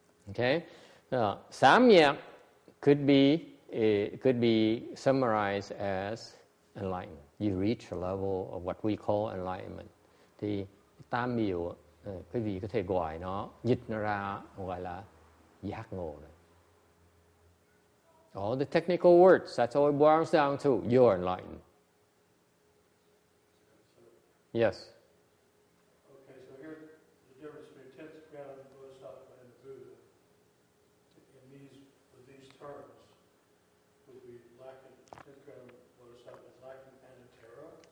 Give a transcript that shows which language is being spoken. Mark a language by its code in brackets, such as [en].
[en] Okay. Samyak could be summarized as enlightenment. You reach a level of what we call enlightenment. [vi] Thì Tam Miệu, quý vị có thể gọi nó, dịch nó ra gọi là giác ngộ này. [en] All the technical words, that's all it boils down to. You're enlightened. Yes. Okay, so here the difference between 10th ground Bodhisattva and Buddha. With these terms, would be lacking 10th ground Bodhisattva is lacking Anatara.